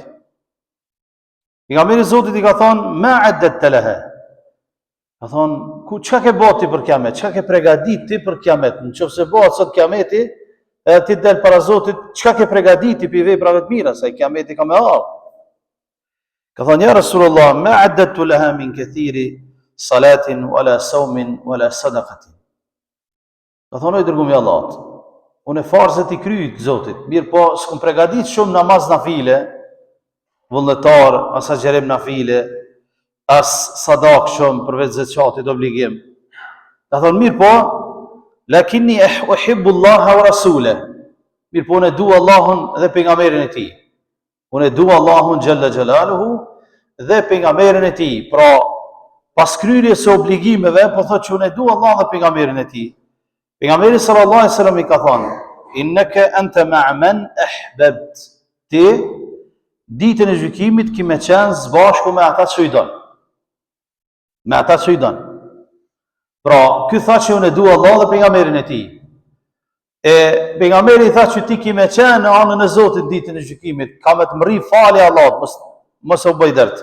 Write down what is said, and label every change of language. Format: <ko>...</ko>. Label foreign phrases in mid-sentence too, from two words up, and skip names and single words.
<sq>Pejgamberi i Zotit i ka thënë:</sq> <ar>"ما أعددت لها."</ar> <sq>Ka thënë: "Çka ke bëti për kiamet? Çka ke përgatitur ti për kiamet? Nëse bëhet sot kiameti, edhe ti del para Zotit, çka ke përgatitur për veprave të mira, sa kiameti ka më ardhur?" Ka thënë:</sq> <ar>"يا رسول الله ما أعددت لها من كثير صلاة ولا صوم ولا صدقة."</ar> <sq>Ka thënë: "O i dërguari i Allahut, unë farzët i kryj të Zotit, mirë po s'kum përgatit shumë namaz nafile, vullnetar, as xherem nafile, as sadak shumë përveç zakatit obligim." Ka thënë: "Mirë po,</sq> <ar>لكني أحب الله ورسوله."</ar> <sq>Mirë po unë dua Allahun dhe pejgamberin e tij. Unë dua Allahun</sq> <ar>جل جلاله</ar> <sq>dhe pejgamberin e tij. Pra, pas kryerjes së obligimeve, po thotë që unë dua Allahun dhe pejgamberin e tij. Pejgamberi</sq> <ar>صلى الله عليه وسلم</ar> <sq>i ka thënë:</sq> <ar>"إنك أنت مع من أحببت."</ar> <sq>Ti ditën e gjykimit ki me qenë bashku me ata që i don. Me ata që i don. Pra, ky tha që unë dua Allahun dhe pejgamberin e tij. E pejgamberi i tha që ti ki me qenë në anën e Zotit ditën e gjykimit, ka me të mërri falja Allahut, mos u bëj dërt.</sq>